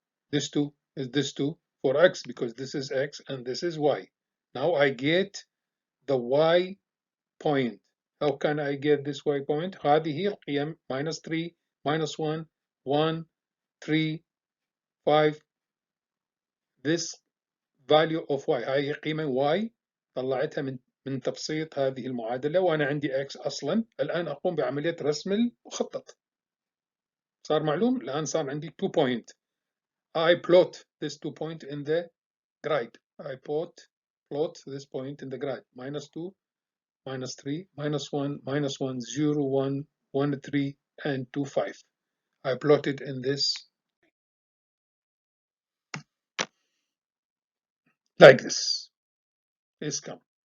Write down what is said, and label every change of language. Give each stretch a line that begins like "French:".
English: This 2 is this 2 for x because this is x and this is y. Now I get the y point. How can I get this y point?
Arabic: هذه القيم
English: minus 3, minus 1, 1, 3, 5. This value of y.
Arabic: هاي قيمة y طلعتها من تبسيط هذه المعادلة وأنا عندي x أصلا. الآن أقوم بعملية رسم المخطط. صار معلوم؟ الآن صار عندي 2 point.
English: I plot this 2 point in the grid. I plot this point in the grid. Minus 2, minus 3, minus 1, minus 1, 0, 1, 1, 3, and 2, 5. I plotted in this like this. It's come.